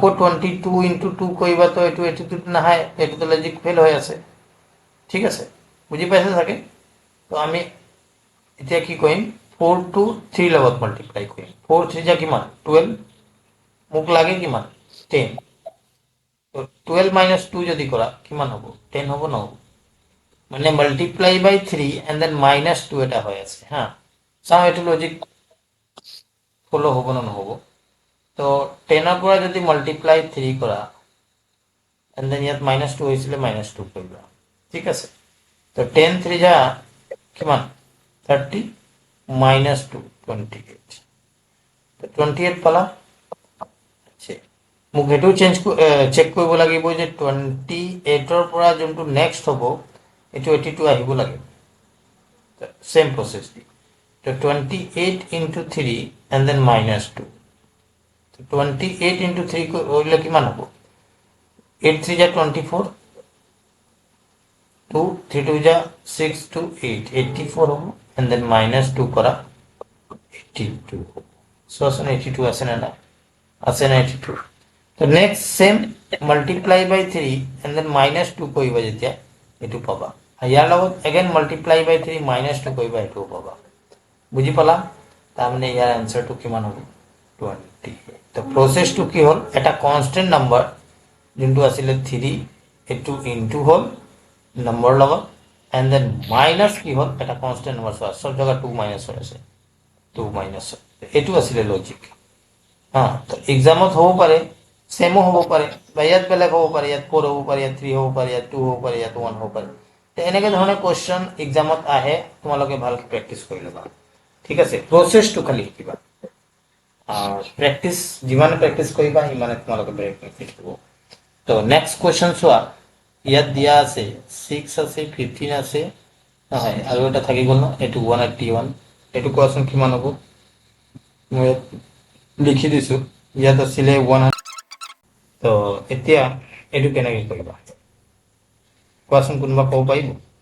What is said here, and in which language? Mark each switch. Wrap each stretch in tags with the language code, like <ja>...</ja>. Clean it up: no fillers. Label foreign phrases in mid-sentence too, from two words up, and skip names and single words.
<as>22 ইনটু 2 কৰিবা তো এইটো এইটোতো নাহে এইটোতো</as> <en>logic fail</en> <as>হৈ আছে ঠিক আছে বুজি পাইছে চাগে তো আমি এতিয়া কি কৰিম 4 টু 3 লগত মাল্টিপ্লাই কৰিম 4 3 যা কিমান 12 মোক লাগে কিমান 10 তো 12 মাইনাস 2 যদি কৰা কিমান হ'ব 10 হ'ব নহ'ব মানে</as> <en>multiply by 3 and then minus 2</en> <as>এটা হৈ আছে হা চাওঁ এইটো</as> <en>logic follow</en> <as>হ'ব না নহ'ব তো 10 পৰা যদি মাল্টিপ্লাই 3 কৰা</as> <en>and then</en> <as>ইয়াত মাইনাস 2 হৈছিলে মাইনাস 2 কৰিবা ঠিক আছে তো 10 3 যা কিমান 30 মাইনাস 2 28 তো 28 পালা আচ্ছা মোক এইটো চেক কৰিব লাগিব যে 28 পৰা যোনটো নেক্সট হ'ব এইটো 82 আহিব লাগে</as> <en>same process</en> <as>দি তো 28</as> <en>into 3 and then minus 2</en> <as>তো 28 into 3 করলে কিমান হ'ব 8 3 যা 24 2 3 2 যা 6 to 8 84 হ'ব</as> <en>and then minus 2</en> <as>কৰা 82 হ'ব চোৱাচোন 82 আছে না না আছে না 82 তো</as> <en>next same multiply by 3 and then minus 2</en> <as>কৰিবা যেতিয়া এইটো পাবা ইয়াৰ লগত</as> <en>again multiply by 3</en> <as>minus 2 কৰিবা এইটো পাবা বুজি পালা তাৰমানে ইয়াৰ আনসাৰটো কিমান হ'ব 20 তো প্ৰসেসটো কি হ'ল এটা</as> <en>constant number</en> <as>যোনটো আছিল 3 এটো ইনটু হ'ল নম্বৰ লগত</as> <en>and then minus</en> <as>কি হ'ল এটা</as> <en>constant number</en> <as>সব জায়গা 2 মাইনাস হৈ আছে 2 মাইনাস এটো আছিল লজিক হ্যাঁ তো এক্সামত হ'ব পাৰে সেমো হ'ব পাৰে বা ইয়াত বেলেগ হ'ব পাৰে ইয়াত 4 হ'ব পাৰে ইয়াত 3 হ'ব পাৰে ইয়াত 2 হ'ব পাৰে ইয়াত 1 হ'ব পাৰে তো এনেকে ধৰণৰ কোৱেশ্চন এক্সামত আহে তোমালোকে ভালকৈ প্ৰেক্টিস কৰি ল'বা ঠিক আছে প্ৰসেসটো খালি শিকিবা আর প্র্যাকটিস যিমানে প্র্যাকটিস কৰিবা সিমানে তোমালোকে বেনিফিট হ'ব তো</as> <en>next question</en> <as>চোৱা ইয়াত দিয়া আছে 6 আছে 15 আছে নহয় আৰু এটা থাকি গ'ল ন এটো 181 এটো কোৱাচোন কিমান হ'ব মই লিখি দিছো ইয়াত আছিল 100 তো এতিয়া এটো কেনেকৈ কৰিবা কোৱাচোন কোনবা ক'ব পাৰিব</as>